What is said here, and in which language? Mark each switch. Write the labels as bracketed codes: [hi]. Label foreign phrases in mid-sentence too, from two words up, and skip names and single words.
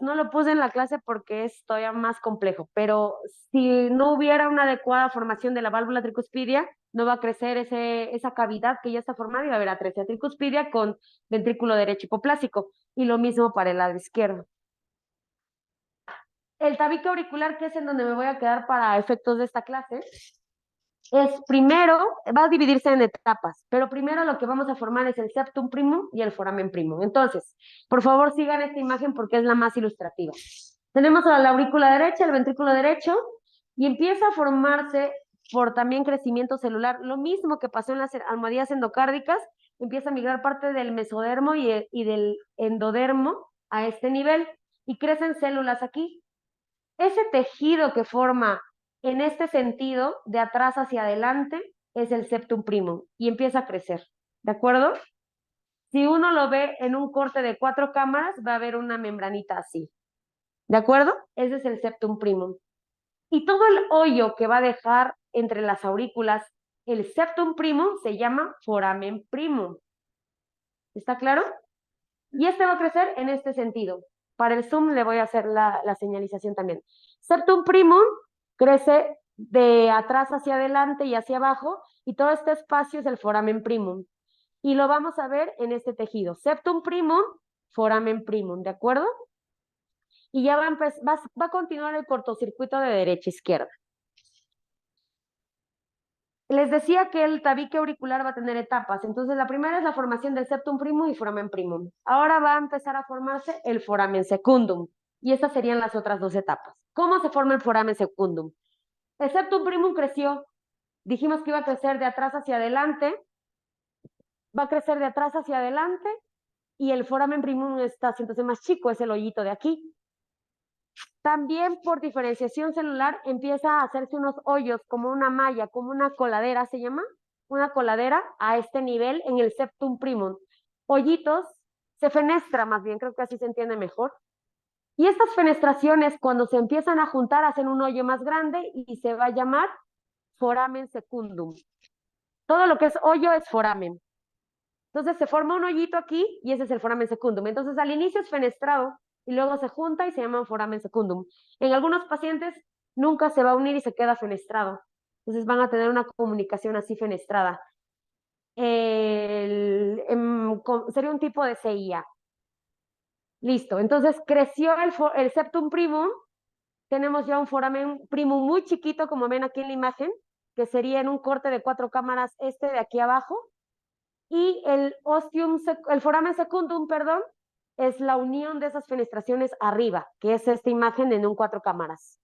[es] No lo puse en la clase porque es todavía más complejo, pero si no hubiera una adecuada formación de la válvula tricuspidia, no va a crecer esa cavidad que ya está formada y va a haber atresia tricuspidia con ventrículo derecho hipoplásico. Y lo mismo para el lado izquierdo. El tabique auricular, que es en donde me voy a quedar para efectos de esta clase, es primero, va a dividirse en etapas, pero primero lo que vamos a formar es el [la] septum primum [es] y el [la] foramen primum. [es] Entonces, por favor sigan esta imagen porque es la más ilustrativa. Tenemos a la aurícula derecha, el ventrículo derecho, y empieza a formarse por también crecimiento celular. Lo mismo que pasó en las almohadillas endocárdicas, empieza a migrar parte del mesodermo y del endodermo a este nivel, y crecen células aquí. Ese tejido que forma en este sentido, de atrás hacia adelante, es el [la] septum primum [es] y empieza a crecer, ¿de acuerdo? Si uno lo ve en un corte de 4 cámaras, va a haber una membranita así, ¿de acuerdo? Ese es el [la] septum primum. [es] Y todo el hoyo que va a dejar entre las aurículas, el [la] septum primum, [es] se llama [la] foramen primum. [es] ¿Está claro? Y este va a crecer en este sentido. Para el zoom le voy a hacer la señalización también. [la] Septum primum [es] crece de atrás hacia adelante y hacia abajo, y todo este espacio es el [la] foramen primum. [es] Y lo vamos a ver en este tejido. [la] Septum primum, foramen primum, [es] ¿de acuerdo? Y ya va a continuar el cortocircuito de derecha a izquierda. Les decía que el tabique auricular va a tener etapas. Entonces, la primera es la formación del [la] septum primum [es] y [la] foramen primum. [es] Ahora va a empezar a formarse el [la] foramen secundum. [es] Y estas serían las otras 2 etapas. ¿Cómo se forma el [la] foramen secundum? [es] El [la] septum primum [es] creció. Dijimos que iba a crecer de atrás hacia adelante. Va a crecer de atrás hacia adelante. Y el [la] foramen primum [es] está haciéndose más chico, es el hoyito de aquí. También por diferenciación celular empieza a hacerse unos hoyos como una malla, como una coladera se llama, una coladera a este nivel en el [la] septum primum. [es] hoyitos, se fenestra más bien, creo que así se entiende mejor. Y estas fenestraciones, cuando se empiezan a juntar, hacen un hoyo más grande y se va a llamar [la] foramen secundum. [es] Todo lo que es hoyo es foramen. Entonces se forma un hoyito aquí y ese es el [la] foramen secundum. [es] Entonces al inicio es fenestrado y luego se junta y se llama [la] foramen secundum. [es] En algunos pacientes nunca se va a unir y se queda fenestrado. Entonces van a tener una comunicación así fenestrada. Sería un tipo de CIA. Listo, entonces creció el [la] septum primum, [es] tenemos ya un [la] foramen primum [es] muy chiquito, como ven aquí en la imagen, que sería en un corte de 4 cámaras este de aquí abajo, y el [la] foramen secundum, [es] perdón, es la unión de esas fenestraciones arriba, que es esta imagen en un 4 cámaras.